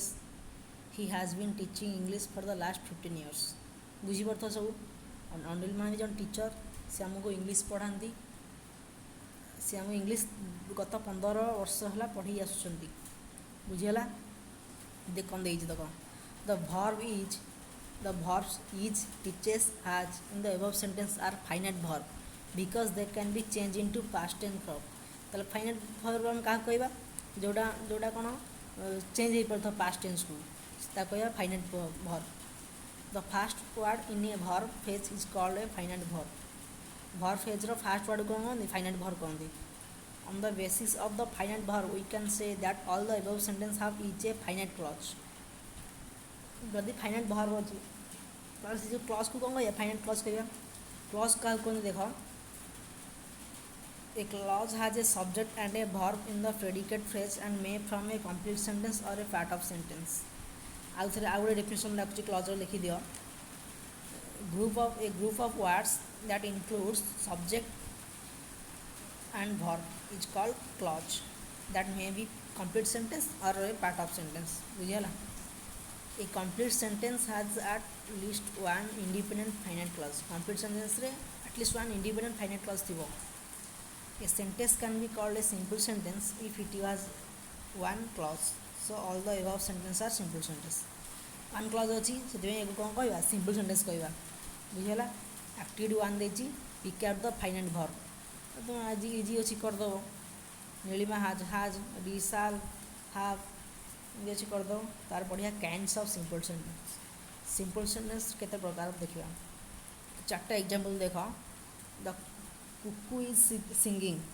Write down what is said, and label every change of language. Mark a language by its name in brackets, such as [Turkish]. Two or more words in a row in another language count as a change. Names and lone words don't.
[English] he has been teaching English for the last 15 years। [Odia] ବୁଝିପାରୁଥିବ ସବୁ। ଅନିଲ ମହାନ୍ତି ଜଣେ ଟିଚର୍, ସେ ଆମକୁ ଇଂଲିଶ ପଢ଼ାନ୍ତି। ସେ ଆମକୁ ଇଂଲିଶ ଗତ 15 ବର୍ଷ ହେଲା ପଢ଼େଇ ଆସୁଛନ୍ତି। ବୁଝିଗଲା। କ'ଣ ଦେଇଛି ଦେଖ [English] ଦ verbs is teaches has in the above sentence are finite verb because they can be changed into past tense verb। [Odia] ତାହେଲେ [English] finite verb [Odia] ଆମେ କାହାକୁ କହିବା? ଯୋଉଟା କ'ଣ ଚେଞ୍ଜ ହେଇପାରୁଥିବ [English] past tense କୁ, [Odia] ତାକୁ କହିବା [English] finite verb। The first word in a verb phrase is called a finite verb। verb phrase ର first word [Odia] କ'ଣ କହନ୍ତି? [English] finite verb କହନ୍ତି। On the basis of the finite verb we can say that all the above sentence have each a finite clause। [Odia] ଯଦି [English] finite verb [Odia] ଅଛି ତାହେଲେ ସେ ଯେଉଁ କ୍ଲଜ୍କୁ କ'ଣ କହିବା? [English] finite clause [Odia] କହିବା। କ୍ଲଜ୍ କାହାକୁ କୁହନ୍ତି? [English] ଦେଖ a clause has a subject and a verb in the predicate phrase and may form a complete sentence or a part of sentence। [Odia] ଆଉ ଗୋଟେ ଡେଫିନେସନ୍ ଡାକୁଛି କ୍ଲଜ୍ର ଲେଖିଦିଅ। [English] a group of words that includes subject and verb is called clause that may be complete sentence or a part of sentence। [Odia] ବୁଝିଗଲା। [English] a complete sentence has at least one independent finite clause। complete sentence ରେ at least one independent finite clause ଥିବ। a sentence can be called a simple sentence if it has one clause। so all the above sentence are simple sentence। one clause [Odia] ଅଛି, ସେଥିପାଇଁ ଏକୁ କ'ଣ କହିବା? [English] simple sentence [Odia] କହିବା। ବୁଝିଗଲା। [English] activity 1 ଦେଇଛି pick out the finite verb। [Odia] ତୁମେ ଆଜି ଇଜି ଅଛି କରିଦେବ। ନୀଳିମା ହାଜ୍ ରିଶାଲ ହାଭ୍ ଇଏ ଅଛି କରିଦେବ। ତାର ପଢ଼ିବା [English] kinds of simple sentence. simple sentence [Odia] କେତେ ପ୍ରକାର ଦେଖିବା। 4ଟା ଏକ୍ଜାମ୍ପଲ୍ ଦେଖ। [English] the cuckoo is singing.